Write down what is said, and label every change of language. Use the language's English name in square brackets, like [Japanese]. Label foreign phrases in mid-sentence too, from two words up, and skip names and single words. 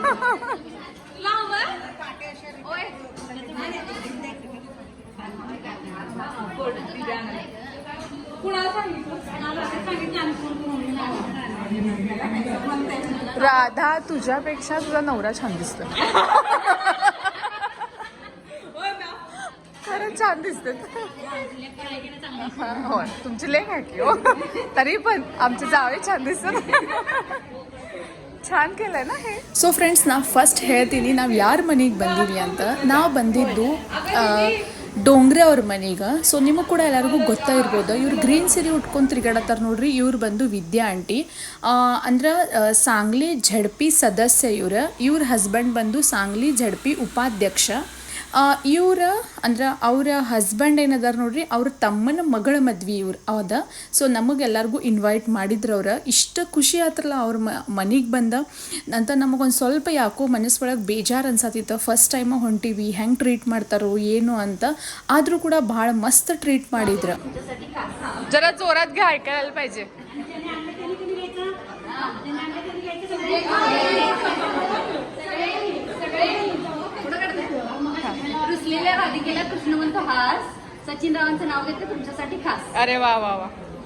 [Marathi] राधा तुझ्यापेक्षा तुझा नवरा छान दिसतो. खरंच छान दिसते. हो तुमची लेक आहे की हो, तरी पण आमचे जावे छान दिसतात. छान केलंय ना हे. [English] so friends, [Kannada] ನಾ ಫಸ್ಟ್ ಹೇಳ್ತೀನಿ ನಾವು ಯಾರ ಮನೆಗೆ ಬಂದೀವಿ ಅಂತ. ನಾವು ಬಂದಿದ್ದು ಡೋಂಗ್ರೆ ಅವ್ರ ಮನೆಗೆ. ಸೊ ನಿಮಗೆ ಕೂಡ ಎಲ್ಲರಿಗೂ ಗೊತ್ತಾಗಿರ್ಬೋದು, ಇವ್ರು ಗ್ರೀನ್ ಸೀರೆ ಉಟ್ಕೊಂಡು ತಿರುಗಾಡತ್ತಾರ ನೋಡ್ರಿ. ಇವ್ರು ಬಂದು ವಿದ್ಯಾ ಆಂಟಿ ಅಂದ್ರೆ ಸಾಂಗ್ಲಿ ಝಡ್ಪಿ ಸದಸ್ಯ. ಇವ್ರ ಹಸ್ಬೆಂಡ್ ಬಂದು ಸಾಂಗ್ಲಿ ಝಡ್ಪಿ ಉಪಾಧ್ಯಕ್ಷ. ಇವ್ರ ಅಂದ್ರೆ ಅವ್ರ ಹಸ್ಬೆಂಡ್ ಏನದಾರ ನೋಡ್ರಿ, ಅವ್ರ ತಮ್ಮನ ಮಗಳ ಮದ್ವೆ ಇವ್ರು ಹೌದಾ. ಸೊ ನಮಗೆಲ್ಲರಿಗೂ ಇನ್ವೈಟ್ ಮಾಡಿದ್ರು ಅವ್ರು. ಇಷ್ಟು ಖುಷಿ ಆತ್ರಲ್ಲ ಅವ್ರ ಮನೆಗೆ ಬಂದ ಅಂತ. ನಮಗೊಂದು ಸ್ವಲ್ಪ ಯಾಕೋ ಮನಸ್ಸೊಳಗೆ ಬೇಜಾರು ಅನ್ಸತ್ತಿತ್ತು. [English] first time [Kannada] ಹೊಂಟೀವಿ, ಹೆಂಗೆ ಟ್ರೀಟ್ ಮಾಡ್ತಾರೋ ಏನು ಅಂತ. ಆದರೂ ಕೂಡ ಭಾಳ ಮಸ್ತ್ ಟ್ರೀಟ್ ಮಾಡಿದ್ರು. [Marathi] जरा जोरात [Kannada] ಗೆ [Marathi] ऐकायला पाहिजे. रुसलेल्या राधिकेला कृष्णवंत हास. सचिन रावांचं नाव घेतलं तुमच्यासाठी खास. अरे वा वा वा.